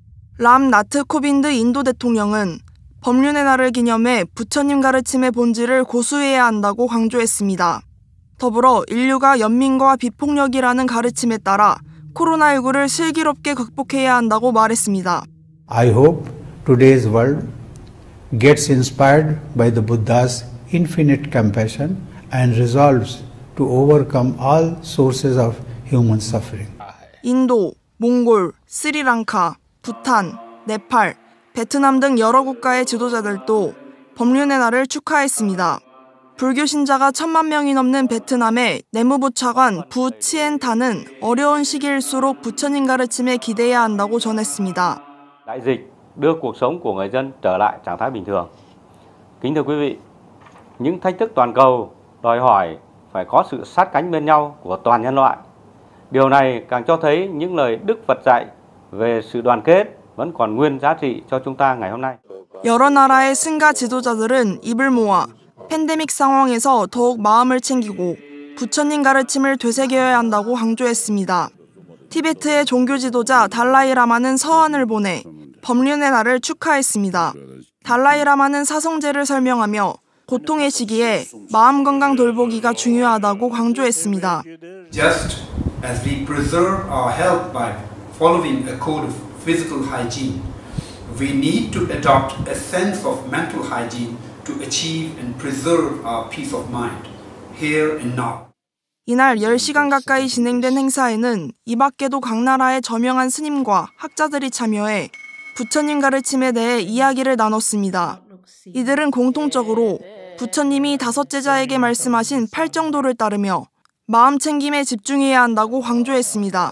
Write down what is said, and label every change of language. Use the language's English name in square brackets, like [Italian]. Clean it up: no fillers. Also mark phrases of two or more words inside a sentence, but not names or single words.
[Korean] 람 나트 코빈드 인도 대통령은 법륜의 날을 기념해 부처님 가르침의 본질을 고수해야 한다고 강조했습니다. 더불어 인류가 연민과 비폭력이라는 가르침에 따라 코로나19를 슬기롭게 극복해야 한다고 말했습니다. [English] I hope today's world gets inspired by the Buddha's infinite compassion and resolves to overcome all sources of human suffering. [Korean] 인도, 몽골, 스리랑카, 부탄, 네팔, 베트남 등 여러 국가의 지도자들도 법륜의 날을 축하했습니다. 불교 신자가 1000만 명이 넘는 베트남의 내무부 차관 부 치엔 탄은 어려운 시기일수록 부처님 가르침에 기대해야 한다고 전했습니다. [Vietnamese] Đại dịch đưa cuộc sống của người dân trở lại trạng thái bình thường. Kính thưa quý vị, những thách thức toàn cầu đòi hỏi phải có sự sát cánh bên nhau của toàn nhân loại. Điều này càng cho thấy những lời Đức Phật dạy về sự đoàn kết vẫn còn nguyên giá trị cho chúng ta ngày hôm nay. [Korean] 여러 나라의 승가 지도자들은 입을 모아 팬데믹 상황에서 더욱 마음을 챙기고 부처님 가르침을 되새겨야 한다고 강조했습니다. 티베트의 종교 지도자 달라이라마는 서한을 보내 법륜의 날을 축하했습니다. 달라이라마는 사성제를 설명하며 고통의 시기에 마음 건강 돌보기가 중요하다고 강조했습니다. [English] Just as we preserve our health by following a code of physical hygiene, we need to adopt a sense of mental hygiene to achieve and preserve our peace of mind, here and now. [Korean] 이날 10시간 가까이 진행된 행사에는 이 밖에도 각 나라의 저명한 스님과 학자들이 참여해 부처님 가르침에 대해 이야기를 나눴습니다. 이들은 공통적으로 부처님이 5 제자에게 말씀하신 8정도를 따르며 마음 챙김에 집중해야 한다고 강조했습니다.